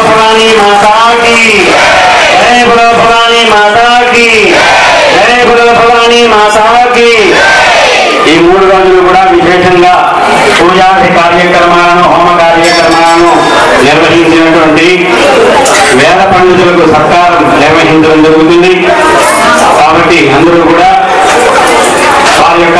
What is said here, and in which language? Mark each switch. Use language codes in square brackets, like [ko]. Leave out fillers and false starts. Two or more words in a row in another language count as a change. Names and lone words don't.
[te] భవానీ మాతా [hi] की जय बोलो भवानी माता की जय बोलो भवानी माता की [te] ఈ 3 రోజులు కూడా విశేషంగా పూజాది కార్యక్రమాలను హోమ కార్యక్రమాలను నిర్వహించినటువంటి వేద పండితులకు సత్కారం నిర్వహించడం జరుగుతుంది. కాబట్టి అందరూ కూడా వారి యొక్క